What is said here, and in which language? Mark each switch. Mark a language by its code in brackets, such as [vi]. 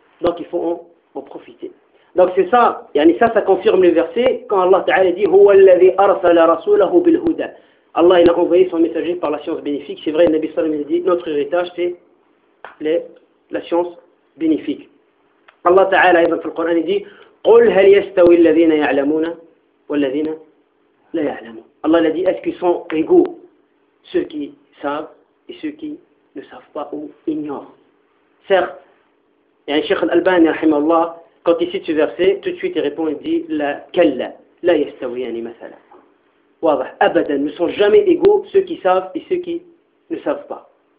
[fr] Donc il faut en profiter. Donc c'est ça, yani ça confirme le verset quand Allah Ta'ala dit [ar] huwa alladhi arsala rasulahu bil huda. [fr] Allah il a envoyé son messager par la science bénéfique. C'est vrai, le Nabi sallam il dit notre héritage c'est la science bénéfique. [ar] Allah Ta'ala ايضا في القران [fr] il dit [ar] قل هل يستوي الذين يعلمون والذين لا يعلمون. [fr] Allah il a dit est-ce qu'ils sont égaux ceux qui savent et ceux qui ne savent pas ou ignorent. Certes, yani Cheikh Al-Albani rahimahullah quand il cite ce verset, tout de suite il répond et dit [ar] la kalla, la yastawiyani masala. [fr] Wadah, abadan, ne sont jamais égaux ceux qui savent et ceux qui ne savent pas.